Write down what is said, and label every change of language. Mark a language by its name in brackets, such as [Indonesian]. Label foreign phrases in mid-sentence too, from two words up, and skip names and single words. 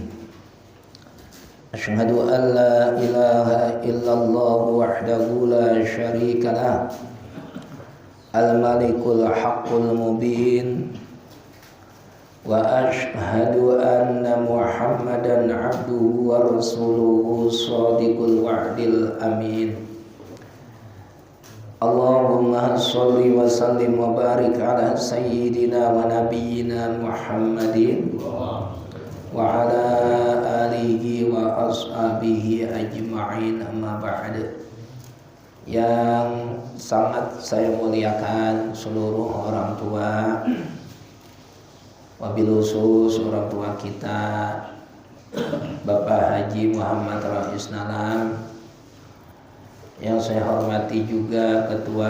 [Arabic] أشهد أن لا إله إلا الله وحده لا شريك له. الملك الحق المبين. وأشهد أن محمدا عبده ورسوله صادق الوعد الأمين. اللهم صل وسلم وبارك على سيدنا ونبينا محمد وعلى آله وأصحابه أجمعين، أما بعد. [Indonesian] Yang sangat saya muliakan seluruh orang tua, [Arabic] وبالخصوص [Indonesian] orang tua kita Bapak Haji Muhammad Rais Nalam, yang saya hormati juga Ketua